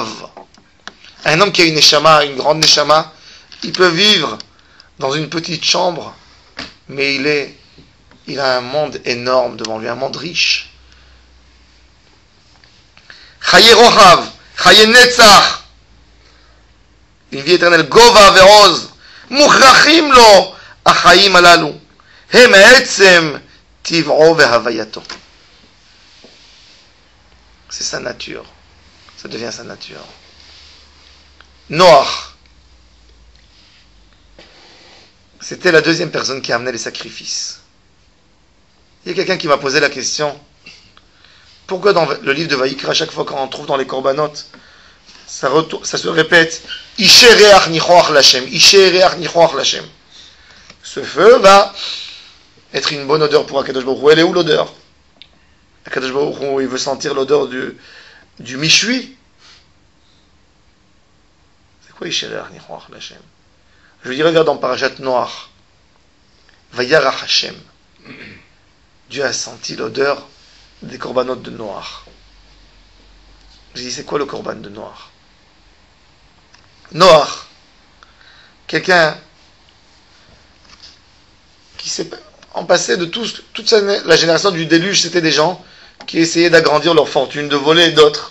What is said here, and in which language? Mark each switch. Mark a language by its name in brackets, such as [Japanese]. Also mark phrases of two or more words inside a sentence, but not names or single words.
[French] Un homme qui a une neshama, une grande neshama, il peut vivre dans une petite chambre, mais il a un monde énorme devant lui, un monde riche. [Hebrew] חיי רוחב, חיי נצח, [French] une vie éternelle, [Hebrew] גובה ורוחב, מוכרחים לו, החיים האלו, הם עצם טבעו והוויתו. [French] C'est sa nature, ça devient sa nature. Noach, c'était la deuxième personne qui a amené les sacrifices. Il y a quelqu'un qui m'a posé la question, pourquoi dans le livre de Vaïkra, à chaque fois qu'on trouve dans les corbanotes, ça se répète, [Hebrew] אשה ריח ניחוח לה', אשה ריח ניחוח לה. [French] Ce feu va être une bonne odeur pour [Hebrew] הקדוש ברוך הוא. [French] Elle est où l'odeur? [Hebrew] הקדוש ברוך הוא, [French] il veut sentir l'odeur du michui. C'est quoi [Hebrew] אשה ריח ניחוח לה? [French] Je lui dis, regarde dans Parashat Noach, [Hebrew] וירח השם. [French] Dieu a senti l'odeur des corbanotes de Noach. Je dis, c'est quoi le corban de Noach? Noach, quelqu'un qui s'est en passé de toute la génération du déluge, c'était des gens qui essayaient d'agrandir leur fortune, de voler d'autres.